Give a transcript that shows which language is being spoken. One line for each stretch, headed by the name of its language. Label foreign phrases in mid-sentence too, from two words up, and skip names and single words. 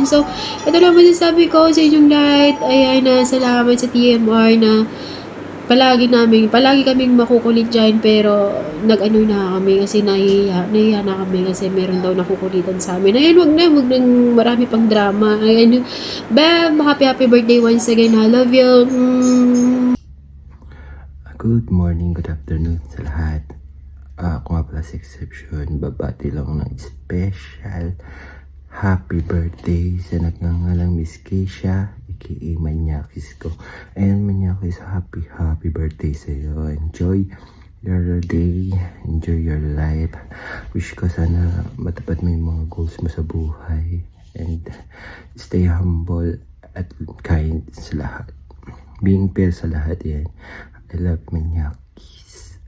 Filipino: So, ito lang masasabi ko sa inyong lahat, ayan, salamat sa TMR na palagi kaming makukulit dyan, pero nag-ano na kami kasi nahiya na kami kasi meron daw nakukulitan sa amin. Ayan, wag nang marami pang drama. Ayan, Beb,
English: happy birthday once again. I love you. Good morning, good afternoon sa lahat.
Filipino: Ako nga pala si Exception, babati lang ng
English: special happy birthday
Filipino: sa nagngangalang Miss Keisha, aka Manyakis ko.
English: And Manyakis, happy birthday
Filipino: sa iyo.
English: Enjoy your day, enjoy your life.
Filipino: Wish ko sana matupad mo yung mga goals mo sa buhay.
English: And stay humble at kind
Filipino: sa lahat.
English: Being fair
Filipino: sa lahat yan.
English: I love Manyakis.